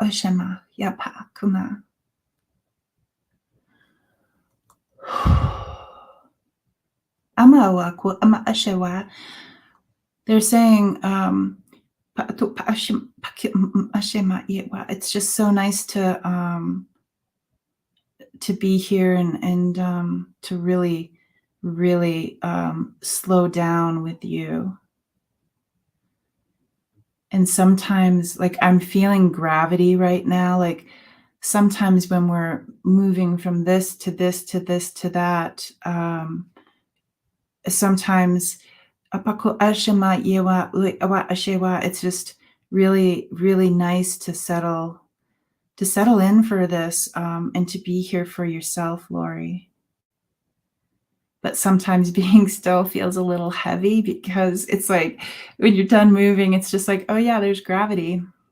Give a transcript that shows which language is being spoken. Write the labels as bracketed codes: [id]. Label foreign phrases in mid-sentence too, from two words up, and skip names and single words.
[en] They're saying it's just so nice to be here and to really slow down with you. And sometimes, like, I'm feeling gravity right now. Like, sometimes when we're moving from this to this to this to that, sometimes Apako ashema yewa ui awa ashewa. It's just really, really nice to settle in for this, and to be here for yourself, Lori. But sometimes being still feels a little heavy because it's like when you're done moving, it's just like, oh yeah, there's gravity.